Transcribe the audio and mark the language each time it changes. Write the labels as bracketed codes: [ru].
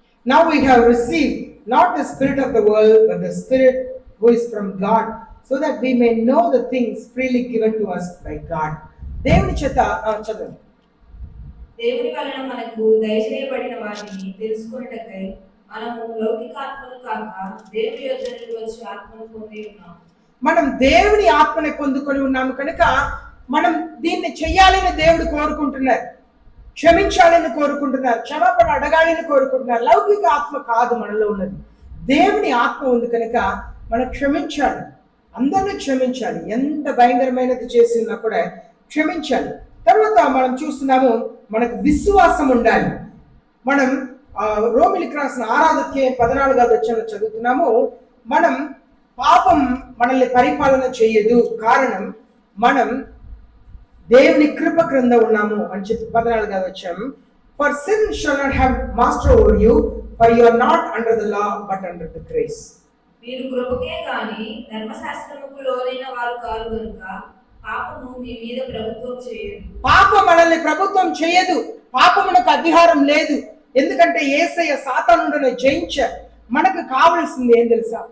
[en] Now we have received not the spirit of the world, but the Spirit who is from God, so that we may know the things freely given to us by God. [te] దేవుని చేత చదవండి. దేవుని వలన మనకు దయచేయబడిన వాటిని తెలుసుకొనుటకై మనము లౌకిక ఆత్మను కాక దేవుని యొద్ద నుండి వచ్చే ఆత్మను పొంది ఉన్నాము. మనం దేవుని ఆత్మని పొందుకొని ఉన్నాము కనుక మనం దీన్ని చెయ్యాలని దేవుడు కోరుకుంటున్నారు, క్షమించాలని కోరుకుంటున్నారు, క్షమాపణ అడగాలని కోరుకుంటున్నారు. లౌకిక ఆత్మ కాదు మనలో ఉన్నది, దేవుని ఆత్మ ఉంది కనుక మనం క్షమించాలి, అందరినీ క్షమించాలి. ఎంత భయంకరమైనది చేసి ఉన్నా కూడా క్షమించాలి. తర్వాత మనం చూస్తున్నాము, మనకు విశ్వాసం ఉండాలి. మనం రోమిలికి రాసిన 6వ అధ్యాయం 14వ వచనంలో చదువుతున్నాము, మనం పాపం మనల్ని పరిపాలన చేయదు, కారణం మనం దేవుని కృప క్రింద ఉన్నాము అని చెప్పి 14వ వచనం. [en] For sin shall not have master over you, for you are not under the law but under the grace. [te] మీరు కృపకే గాని ధర్మశాస్త్రముకు లోనైన వారు కారు కనుక పాపము మీ మీద ప్రభుత్వం చేయదు. పాపం మనల్ని ప్రభుత్వం చేయదు, పాపమునకు అధికారం లేదు. ఎందుకంటే యేసయ్య సాతానుడిని జయించారు. మనకు కావలసింది ఏం తెలుసా?